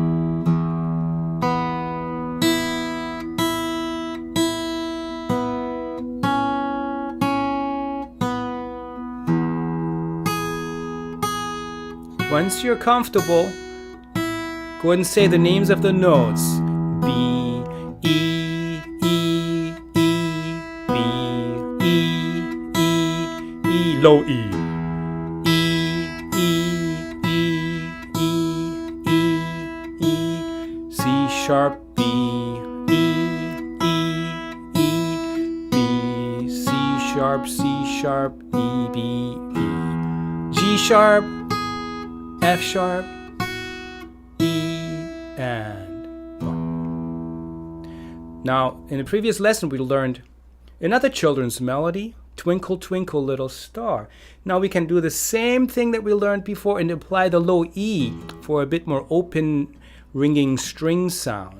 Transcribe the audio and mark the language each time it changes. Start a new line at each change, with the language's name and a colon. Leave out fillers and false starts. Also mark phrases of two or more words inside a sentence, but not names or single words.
English: Once you're comfortable, go ahead and say the names of the notes. B, E, E, E, B, E, E, low E. E, E, E, E, E, E, C sharp, B, E, E, E, B, C sharp, E, B, E, G sharp, F sharp, E, and 1. Now, in the previous lesson, we learned another children's melody, Twinkle, Twinkle, Little Star. Now we can do the same thing that we learned before and apply the low E for a bit more open ringing string sound.